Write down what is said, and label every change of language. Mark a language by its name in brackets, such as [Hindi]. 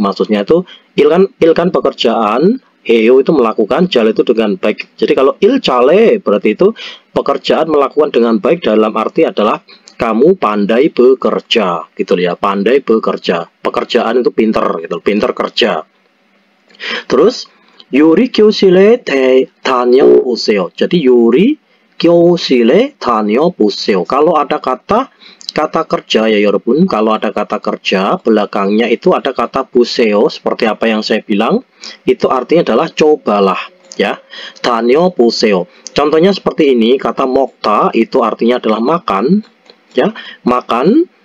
[Indonesian] Maksudnya itu il kan pekerjaan, heo itu melakukan, jal itu dengan baik. Jadi kalau il cale berarti itu pekerjaan melakukan dengan baik dalam arti adalah kamu pandai bekerja gitu ya, pandai bekerja. Pekerjaan itu pinter gitu, pinter kerja. [Korean] Terus 요리 교실에 다녀오세요. Jadi 요리 교실에 다녀보세요. [Indonesian] Kalau ada kata kerja ya 여러분, kalau ada kata kerja belakangnya itu ada kata 보세요 seperti apa yang saya bilang, itu artinya adalah cobalah ya. [Korean] 다녀보세요. [Indonesian] Contohnya seperti ini, kata 먹다 itu artinya adalah makan ya, makan.